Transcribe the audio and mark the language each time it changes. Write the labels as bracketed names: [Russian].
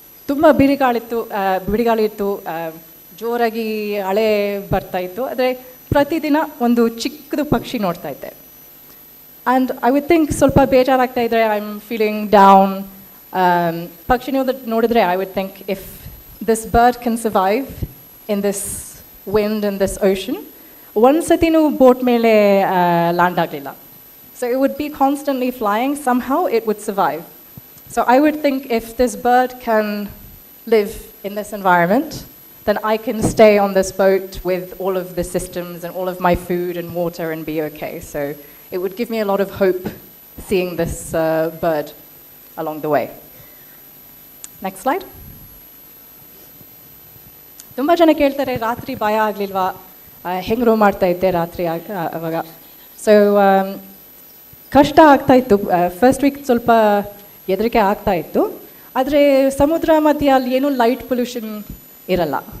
[Kannada] ತುಂಬ ಬಿಡಿಗಾಳಿ ಇತ್ತು, ಜೋರಾಗಿ ಅಲೆ ಬರ್ತಾಯಿತ್ತು. ಆದರೆ ಪ್ರತಿದಿನ ಒಂದು ಚಿಕ್ಕದು ಪಕ್ಷಿ ನೋಡ್ತಾ ಇದ್ದೆ. [English] and I would think [Kannada] ಸ್ವಲ್ಪ ಬೇಜಾರಾಗ್ತಾ ಇದ್ದರೆ, [English] I am feeling down. [Kannada] ಪಕ್ಷಿ ನೋಡಿದ್ರೆ [English] I would think, if this bird can survive in this wind and this ocean, [Kannada] ಒಂದು ಸತಿನೂ ಬೋಟ್ ಮೇಲೆ ಲ್ಯಾಂಡ್ ಆಗಲಿಲ್ಲ. [English] So it would be constantly flying. Somehow it would survive. So I would think, if this bird can live in this environment, then I can stay on this boat with all of the systems and all of my food and water and be okay. So it would give me a lot of hope seeing this bird along the way. Next slide. [Kannada] ತುಂಬ ಜನ ಕೇಳ್ತಾರೆ, ರಾತ್ರಿ ಭಯ ಆಗಲಿಲ್ವಾ, ಹೆಂಗೆ rho ಮಾಡ್ತಾ ಇದ್ದೆ ರಾತ್ರಿ ಅವಾಗ. ಸೊ ಕಷ್ಟ ಆಗ್ತಾಯಿತ್ತು. ಫಸ್ಟ್ ವೀಕ್ ಸ್ವಲ್ಪ ಹೆದರಿಕೆ ಆಗ್ತಾಯಿತ್ತು. ಆದರೆ ಸಮುದ್ರ ಮಧ್ಯೆ ಅಲ್ಲಿ ಏನೂ ಲೈಟ್ ಪೊಲ್ಯೂಷನ್ ಇರಲ್ಲ.